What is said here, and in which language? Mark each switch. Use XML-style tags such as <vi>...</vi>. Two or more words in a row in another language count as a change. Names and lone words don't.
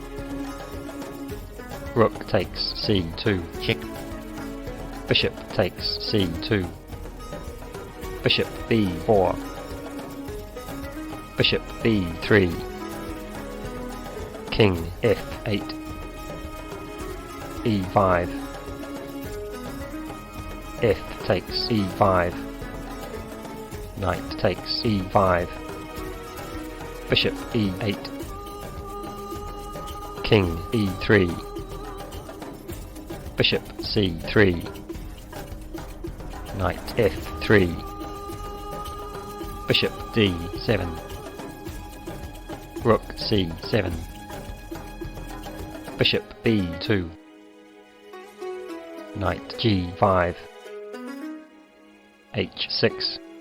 <en>rook takes c2 check, bishop takes c2, bishop b4, bishop b3, king f8, e5, f takes e5, knight takes e5, bishop e8, king e3, bishop c3, knight f3, bishop d7, rook c7, bishop b2, knight g5, h6,</en>